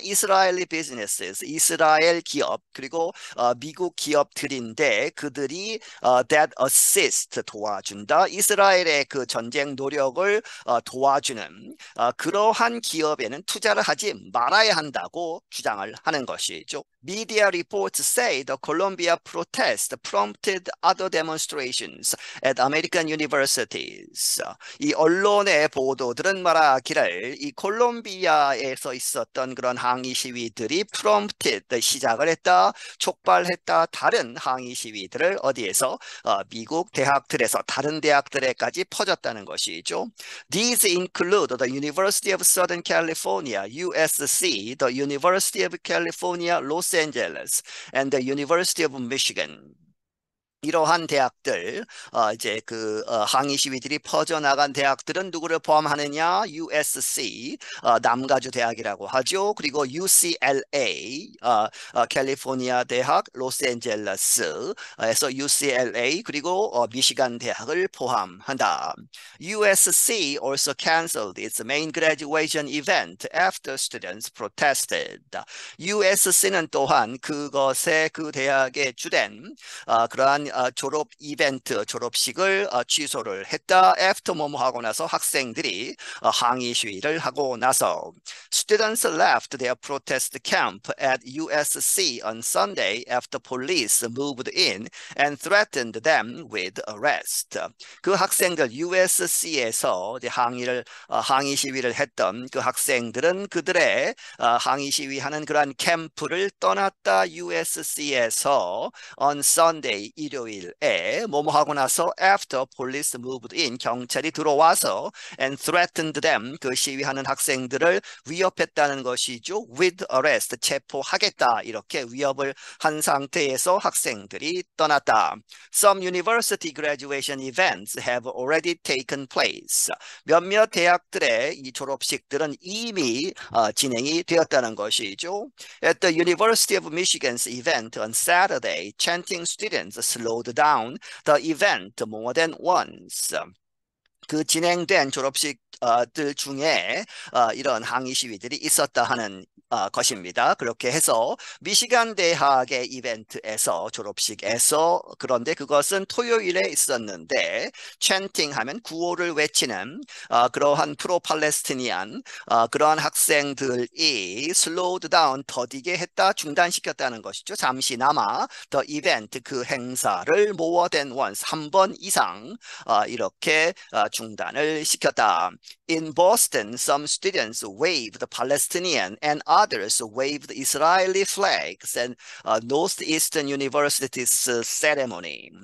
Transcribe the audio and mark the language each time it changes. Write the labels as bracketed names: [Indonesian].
[Korean] 이스라엘리 비즈니스, 이스라엘 기업 그리고 미국 기업들인데 그들이 [English] that assist [Korean] 도와준다. 이스라엘의 그 전쟁 노력을 도와주는 그러한 기업에는 투자를 하지 말아야 한다고 주장을 하는 것이죠. [English] Media reports say the Colombia protest prompted prompted other demonstrations at American universities. [Korean] 이 언론의 보도들은 말하기를 이 콜롬비아에서 있었던 그런 항의 시위들이 prompted, 시작을 했다, 촉발했다, 다른 항의 시위들을 어디에서? 미국 대학들에서 다른 대학들에까지 퍼졌다는 것이죠. [English] These include the University of Southern California, USC, the University of California, Los Angeles, and the University of Michigan. [Korean] 이러한 대학들, 이제 항의 시위들이 퍼져나간 대학들은 누구를 포함하느냐? USC, 남가주 대학이라고 하죠. 그리고 UCLA, 캘리포니아 대학, 로스앤젤레스에서 UCLA, 그리고 미시간 대학을 포함한다. [English] USC also canceled its main graduation event after students protested. [Korean] USC는 또한 그것의 그 대학의 주된 그러한 졸업 이벤트, 졸업식을 취소를 했다. After 뭐뭐 하고 나서 [English] 학생들이 항의 시위를 하고 나서 Students left their protest camp at USC on Sunday after police moved in and threatened them with arrest. [Korean] 그 학생들 USC에서 항의 시위를 했던 그 학생들은 그들의 항의 시위하는 그러한 캠프를 떠났다. USC에서 on Sunday, 일요일에 뭐뭐 하고 나서 [English] after police moved in, [Korean] 경찰이 들어와서 [English] and threatened them, [Korean] 그 시위하는 학생들을 위협했다는 것이죠. [English] with arrest, [Korean] 체포하겠다, 이렇게 위협을 한 상태에서 학생들이 떠났다. [English] Some university graduation events have already taken place. [Korean] 몇몇 대학들의 이 졸업식들은 이미 진행이 되었다는 것이죠. [English] At the University of Michigan's event on Saturday, chanting students slowed down the event more than once. [Korean] 그 진행된 졸업식들 중에 이런 항의 시위들이 있었다 하는 것입니다. 그렇게 해서 미시간 대학의 이벤트에서, 졸업식에서, 그런데 그것은 토요일에 있었는데 chanting 하면 구호를 외치는 그러한 프로-팔레스티니안 그러한 학생들이 [English] slowed down, [Korean] 더디게 했다, 중단시켰다는 것이죠. 잠시나마 [English] the event, [Korean] 그 행사를 [English] more than once, [Korean] 한 번 이상 이렇게 중단을 시켰다. [English] In Boston, some students waved Palestinian and others waved Israeli flags and Northeastern University's ceremony.